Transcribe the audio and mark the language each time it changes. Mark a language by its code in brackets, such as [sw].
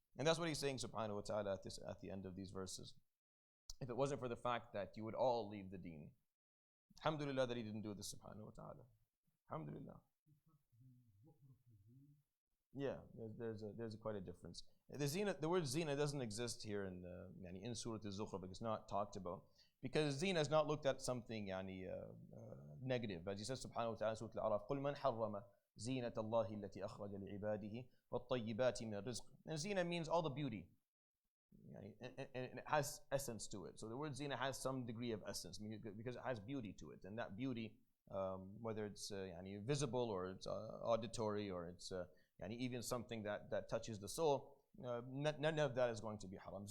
[en] And that's what He's saying subhanahu wa ta'ala at the end of these verses. If it wasn't for the fact that you would all leave the deen, alhamdulillah that He didn't do this subhanahu wa ta'ala. Alhamdulillah. Yeah, there's quite a difference. The word zina doesn't exist here in Surah Az-Zukhruf. It's not talked about because zina is not looked at something negative. As He says subhanahu wa ta'ala, Surah Al-A'raf, [ar] قُلْ مَنْ حَرَّمَ زِينَةَ اللَّهِ الَّتِي أَخْرَجَ لِعِبَادِهِ وَالطَّيِّبَاتِ مِنَ الرِّزْقِ. [en] And zina means all the beauty, and it has essence to it. So the word zina has some degree of essence because it has beauty to it, and that beauty, whether it's visible or it's auditory or it's even something that touches the soul, none of that is going to be haram.